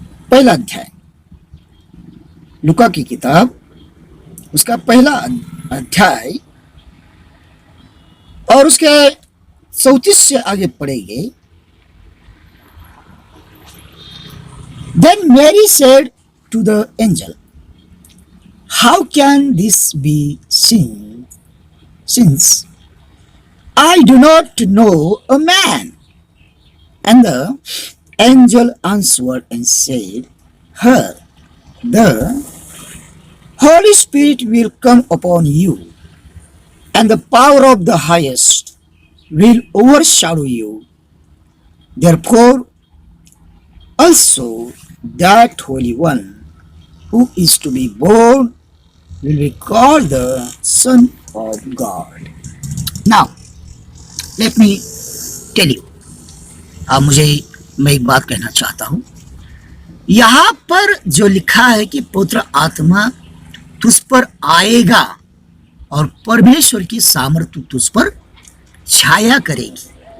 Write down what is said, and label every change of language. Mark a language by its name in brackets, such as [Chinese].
[Hindi] पहला अध्याय, लुका की किताब उसका पहला अध्याय और उसके 34 से आगे पढ़ेंगे। [English] Then Mary said to the angel, "How can this be since I do not know a man?" And the angel answered and said, "Her, the Holy Spirit will come upon you, and the power of the highest will overshadow you. Therefore, also that Holy One who is to be born will be called the Son of God." Now, let me tell you. [Hindi] मैं एक बात कहना चाहता हूं। यहां पर जो लिखा है कि पवित्र आत्मा तुझ पर आएगा और परमेश्वर की सामर्थ्य तुझ पर छाया करेगी।